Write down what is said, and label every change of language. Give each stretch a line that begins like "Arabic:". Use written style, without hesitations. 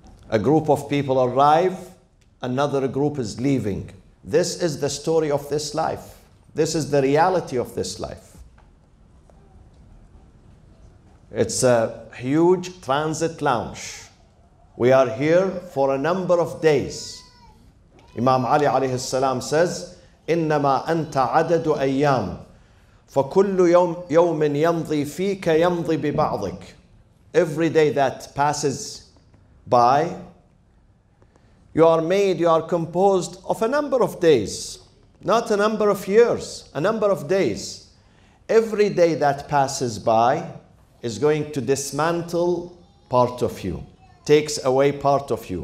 English: A group of people arrive, another group is leaving. This is the story of this life. This is the reality of this life. It's a huge transit lounge. We are here for a number of days. Imam Ali alayhi salam says,
Arabic: إِنَّمَا أَنْتَ عَدَدُ أَيَّامٍ فَكُلُّ يَوْمٍ يَمْضِي فِيكَ يَمْضِي بِبَعْضِكَ.
English: Every day that passes by, you are composed of a number of days, not a number of years, a number of days. Every day that passes by is going to dismantle part of you, takes away part of you.